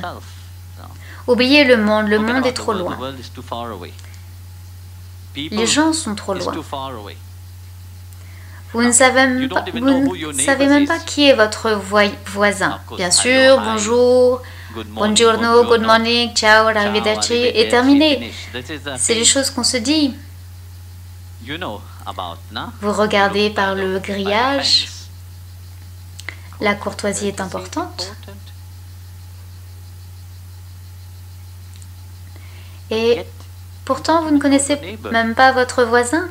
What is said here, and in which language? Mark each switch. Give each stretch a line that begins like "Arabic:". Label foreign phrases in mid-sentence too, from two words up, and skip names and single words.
French: Oubliez le monde est trop loin. Les gens sont trop loin. Vous ne savez même pas qui est votre voisin. Bien sûr, bonjour, buongiorno,
English: good morning,
Italian: ciao, arrivederci,
French: et terminé. C'est les choses qu'on se dit. Vous regardez par le grillage. La courtoisie est importante. Et pourtant, vous ne connaissez même pas votre voisin.